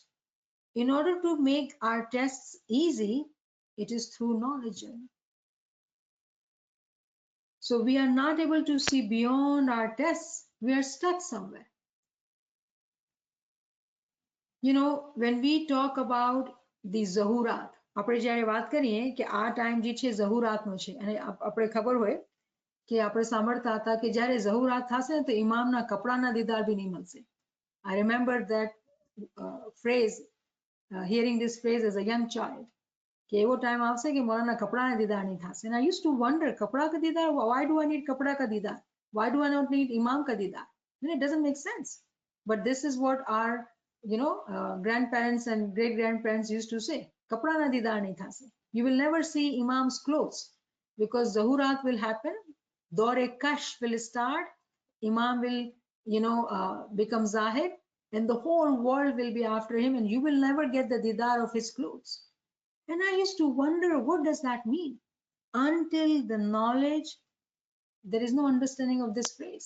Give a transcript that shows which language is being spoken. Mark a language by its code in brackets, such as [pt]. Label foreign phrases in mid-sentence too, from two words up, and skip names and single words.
[en] In order to make our tests easy, it is through knowledge. So we are not able to see beyond our tests. We are stuck somewhere. You know, when we talk about the zahurat, [gu] આપણે જ્યારે વાત કરીએ કે આ ટાઈમ જે છે ઝહુરાતનો છે અને આપણે ખબર હોય કે આપણે સાંભળતા હતા કે જ્યારે ઝહુરાત થશે ને તો ઇમામના કપડાના દીદાર બી નહીં મળશે. [en] I remember that phrase, hearing this phrase as a young child, [gu] કે એવો ટાઈમ આવશે કે મોલાના કપડાના દીદાર નહીં થશે. [en] And I used to wonder, [gu] કપડા का દીદાર, [en] why do I need [gu] કપડા का દીદાર? [en] Why do I not need [hi] इमाम का दीदार? [en] It doesn't make sense. But this is what our, you know, grandparents and great grandparents used to say. [gu] કપડાના દીદાર નહીં થશે. [en] You will never see imam's clothes because zahurat will happen. Dore kash will start. Imam will, you know, become zahid, and the whole world will be after him, and you will never get the didar of his clothes. And I used to wonder, what does that mean? Until the knowledge, there is no understanding of this phrase.